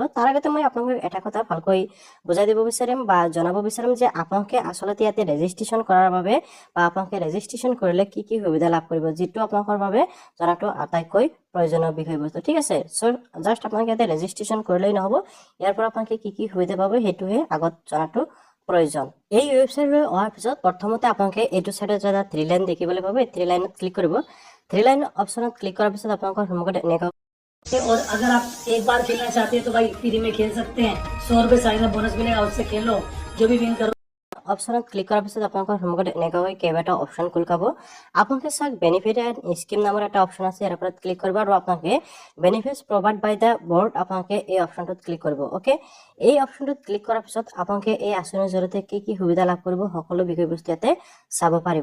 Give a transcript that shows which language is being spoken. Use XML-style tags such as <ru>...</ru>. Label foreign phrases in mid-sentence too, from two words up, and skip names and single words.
<as>তাৰ আগতে মই আপোনালোকক এটা কথা ভালকৈ বুজাই দিব বিচাৰিম বা জনাব বিচাৰিম যে আপোনালোকে আচলতে ইয়াতে ৰেজিষ্ট্ৰেশ্যন কৰাৰ বাবে বা আপোনালোকে ৰেজিষ্ট্ৰেশ্যন কৰিলে কি কি সুবিধা লাভ কৰিব, যিটো আপোনালোকৰ বাবে জনাটো আটাইতকৈ প্ৰয়োজনীয় বিষয়বস্তু। ঠিক আছে,</as> <en>so just</en> <as>আপোনালোকে ইয়াতে ৰেজিষ্ট্ৰেশ্যন কৰিলেই নহ'ব, ইয়াৰ পৰা আপোনালোকে কি কি সুবিধা পাব সেইটোহে আগত জনাটো প্ৰয়োজন। এই ৱেবছাইটলৈ অহাৰ পিছত প্ৰথমতে আপোনালোকে এইটো চাইডত এটা 3 লাইন দেখিবলৈ পাব। এই 3 লাইনত ক্লিক কৰিব। 3 লাইন অপশ্যনত ক্লিক কৰাৰ পিছত আপোনালোকৰ সন্মুখত এনেকুৱা,</as> <hi>और अगर आप एक बार खेलना चाहते हैं तो भाई फ्री में खेल सकते हैं। 100 रुपए</hi> <en>sign up bonus</en> <hi>मिलेगा, उससे खेलो, जो भी विन करो।</hi> <as>অপশ্যনত ক্লিক কৰাৰ পিছত আপোনালোকৰ সন্মুখত এনেকুৱাকৈ কেইবাটাও অপশ্যন খোল খাব। আপোনালোকে চাওক</as> <en>benefit and scheme</en> <as>নামৰ এটা অপশ্যন আছে, ইয়াৰ ওপৰত ক্লিক কৰিব আৰু আপোনালোকে</as> <en>benefits provided by the board</en> <as>আপোনালোকে এই অপশ্যনটোত ক্লিক কৰিব। অ'কে, এই অপশ্যনটোত ক্লিক কৰাৰ পিছত আপোনালোকে এই আঁচনিৰ জৰিয়তে কি কি সুবিধা লাভ কৰিব সকলো বিষয়বস্তু ইয়াতে চাব পাৰিব।</as>